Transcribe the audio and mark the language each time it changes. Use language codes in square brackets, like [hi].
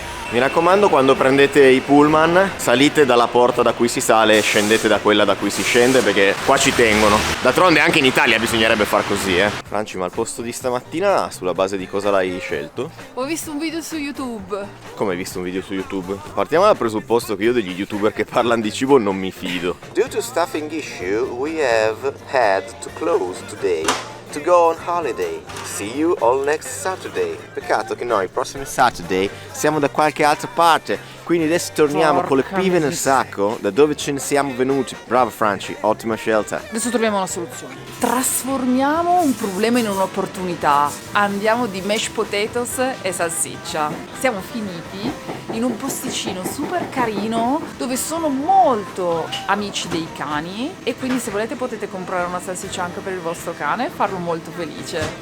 [it] Mi raccomando, quando prendete i pullman salite dalla porta da cui si sale e scendete da quella da cui si scende, perché qua ci tengono. D'altronde anche in Italia bisognerebbe far così, Franci, ma il posto di stamattina sulla base di cosa l'hai scelto? Ho visto un video su YouTube. Come hai visto un video su YouTube? Partiamo dal presupposto che io degli youtuber che parlano di cibo non mi fido. [en] Due to staffing issue, we have had to close today to go on holiday. See you all next Saturday. [it] Peccato che noi, il prossimo Saturday, siamo da qualche altra parte. Quindi adesso torniamo con le pive nel sacco, da dove ce ne siamo venuti. Bravo Franci, ottima scelta. Adesso troviamo una soluzione. Trasformiamo un problema in un'opportunità. Andiamo di mashed potatoes e salsiccia. Siamo finiti in un posticino super carino dove sono molto amici dei cani e quindi se volete potete comprare una salsiccia anche per il vostro cane e farlo molto felice.